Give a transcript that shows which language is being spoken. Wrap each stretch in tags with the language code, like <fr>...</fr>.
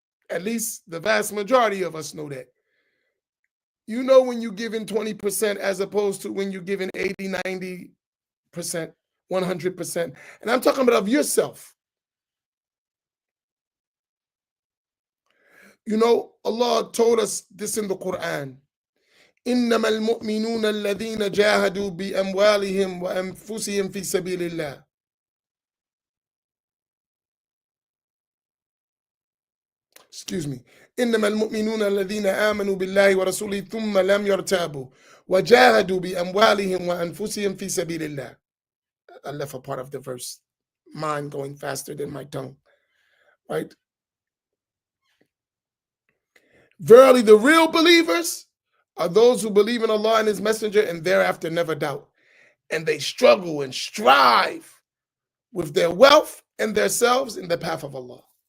<en>At least the vast majority of us know that. You know when you're giving 20% as opposed to when you're giving 80, 90%, 100%. And I'm talking about of yourself. You know, Allah told us this in the Quran.</en> <ar>إنما المؤمنون الذين جاهدوا بأموالهم وأنفسهم في سبيل الله.</ar> <en>Excuse me.</en> <ar>إنما المؤمنون الذين آمنوا بالله ورسوله ثم لم يرتابوا وجاهدوا بأموالهم وأنفسهم في سبيل الله.</ar> <en>I left a part of the verse. Mine going faster than my tongue. Right? Verily, the real believers are those who believe in Allah and His Messenger and thereafter never doubt. And they struggle and strive with their wealth and themselves in the path of Allah.</en>